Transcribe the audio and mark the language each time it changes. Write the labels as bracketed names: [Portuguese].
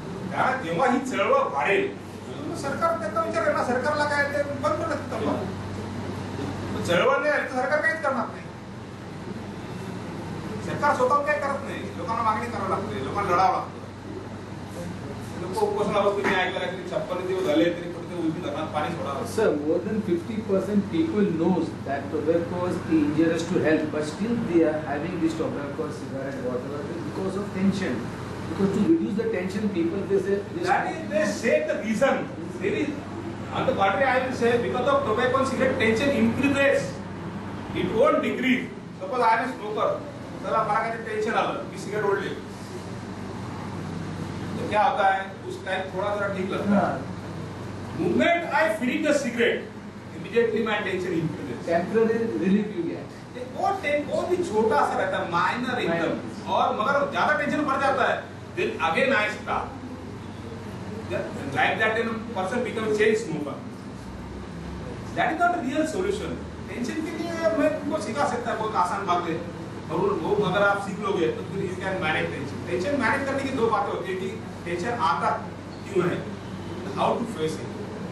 [Marathi] कारण जेव्हा ही चळवळ वाढेल सरकार त्याचा विचार करणार, सरकारला काय ते बंद करत तंबाखू. चळवळ नाही तर सरकार काहीच करणार नाही. सरकार स्वतःहून काही करत नाही, लोकांना मागणी करावी लागते, लोकांना लढावं लागतं. लोक उपोषणावर तुम्ही ऐकलं की 56 दिवस झाले तरी फक्त उलटी करणार, पाणी सोडावं. [English] Sir, more than 50% people knows that tobacco is injurious to health, but still they are having this tobacco, cigarette, whatever, because of tension. Because to reduce the tension, people they say this. That is, they say the reason. There is, on the contrary, I will say because of tobacco and cigarette, tension increases. It won't decrease. Suppose I am a smoker. [Marathi] चला मला काही tension आलं, मी cigarette ओढली, [Hindi] तो क्या होता है, उस टाइम थोड़ा सा ठीक लगता है. [English] Moment I finish the cigarette, immediately my tension increases. Temporary relief you get. [Hindi] वो भी छोटा सा रहता है, माइनर एकदम, और मगर ज्यादा टेंशन बढ़ जाता है, [English] then again I start. Like that, then person becomes chain smoker. That is not a real solution. [Hindi] Tension के लिए मैं तुमको सिखा सकता है, बहुत आसान बात है. और वो अगर आप सीख लोगे तो फिर [English] You can manage tension. [Hindi] Tension manage करने की दो बातें होती है कि टेंशन आता क्यों है, [English] How to face it.